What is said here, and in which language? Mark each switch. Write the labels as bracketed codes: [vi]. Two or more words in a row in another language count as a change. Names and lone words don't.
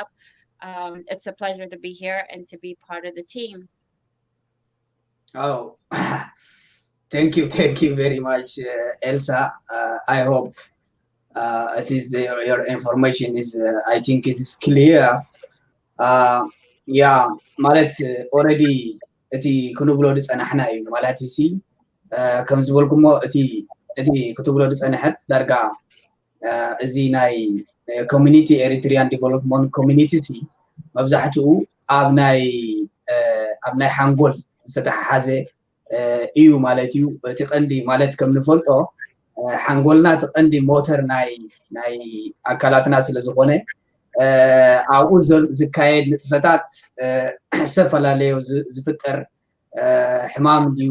[en] It's a pleasure to be here and to be part of the team. Oh, thank you very much, Elsa. I hope it is your information is I think it is clear. [ti] Yeah, ማለት already እቲ ክንብሎ ዝፀናሕና እዩ ማለት እዚ ከም ዝበልኩሞ እቲ ክትብሎ ዝፀንሐት ዳርጋ እዚ ናይ ኮሚኒቲ ኤሪትሪያን ዲቨሎፕመንት ኮሚኒቲ እዚ መብዛሕትኡ ኣብ ናይ ሓንጎል ዝተተሓሓዘ እዩ ማለት እዩ። እቲ ቀንዲ ማለት ከም ንፈልጦ ሓንጎልና እቲ ቀንዲ ሞተር ናይ ኣካላትና ስለ ዝኾነ ኣብኡ ዝካየድ ንጥፈታት ዝተፈላለዩ ዝፍጠር ሕማም ድዩ